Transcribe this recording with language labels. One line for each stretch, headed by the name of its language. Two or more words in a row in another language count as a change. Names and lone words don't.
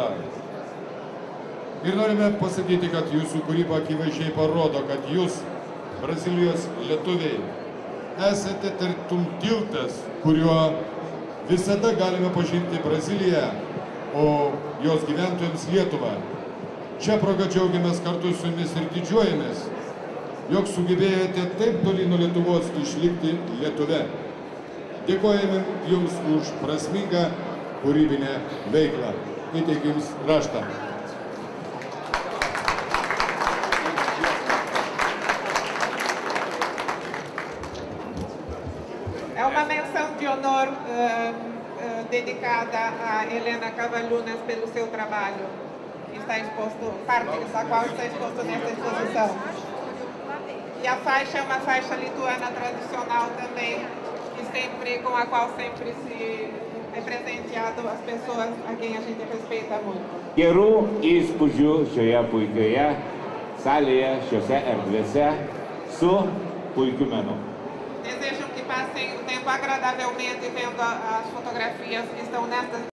Lithuanian: Ir norime pasakyti, kad jūsų kūryba akivaizdžiai parodo, kad jūs, Brazilijos lietuviai, esate tartum tiltas, kuriuo visada galime pažinti Braziliją, o jos gyventojams Lietuvą. Čia proga džiaugiamės kartu su jumis ir didžiuojamės, jog sugebėjote taip toli nuo Lietuvos išlikti Lietuve. Dėkojame jums už prasmingą kūrybinę veiklą. Įteikiu jums raštą.
Portuguese: É uma menção de honor dedicada a Helena Kavaliūnas pelo seu trabalho, que está exposto, parte da qual está exposto nesta exposição. E a faixa é uma faixa lituana tradicional também, com a qual sempre se é presenteado as pessoas a quem a gente respeita muito.
Lithuanian: Gerų įspūdžių šioje puikioje salėje, šiose erdvėse su puikiu menu.
Portuguese: Desejam que passem o tempo agradavelmente vendo as fotografias que estão nestas